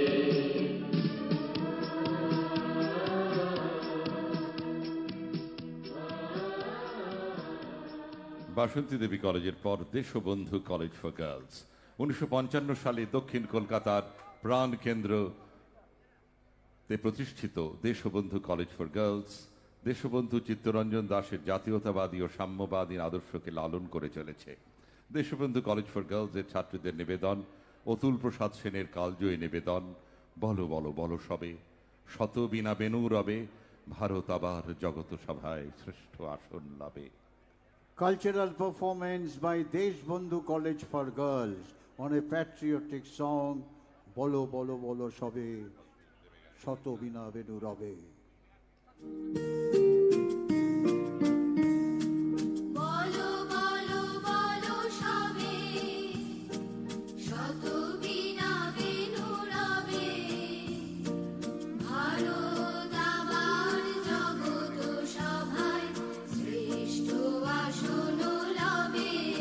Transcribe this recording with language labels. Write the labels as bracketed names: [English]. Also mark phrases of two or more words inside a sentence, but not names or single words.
[Bangla] বাসন্তী দেবী কলেজের পর দেশবন্ধু কলেজ ফর গার্লস 1955 সালে দক্ষিণ কলকাতার প্রাণ কেন্দ্রতে প্রতিষ্ঠিত দেশবন্ধু কলেজ ফর গার্লস দেশবন্ধু চিত্তরঞ্জন দাশের জাতীয়তাবাদী ও সাম্যবাদী আদর্শকে লালন করে চলেছে। দেশবন্ধু কলেজ ফর গার্লস এর ছাত্রীদের নিবেদন অতুল প্রসাদ সেনের কালজয়ী নিবেদন, বলো বলো বলো সবে, শত বিনা বেনু রবে, ভারত আবার জগত সভায় শ্রেষ্ঠ আসন লাভে। [English] Cultural performance by Deshbandhu College for Girls on a patriotic song, Bolo Bolo Bolo Shobe, Shoto Bina Benu Rabe. [Bangla] বলো বলো বলো সবে, শত বিনা বেনু রবে, ভারত আবার জগত সভায় শ্রেষ্ঠ আসন লবে।